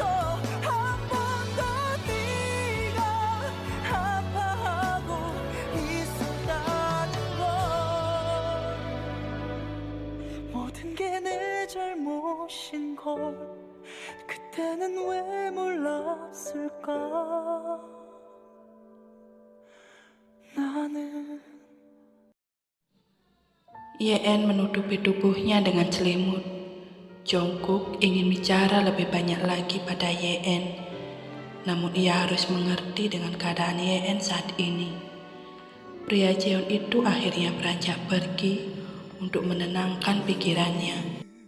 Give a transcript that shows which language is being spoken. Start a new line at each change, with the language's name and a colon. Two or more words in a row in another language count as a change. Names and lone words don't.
Korean: 한 번도 네가 아파하고 있었다는 걸. 모든 게 내 잘못인 걸 그때는 왜 몰랐을까. 나는
Indonesian: Yeon menutupi tubuhnya dengan selimut. Jungkook ingin bicara lebih banyak lagi pada Yeon. Namun ia harus mengerti dengan keadaan Ye-en saat ini. Pria Jeon itu akhirnya beranjak pergi untuk menenangkan pikirannya.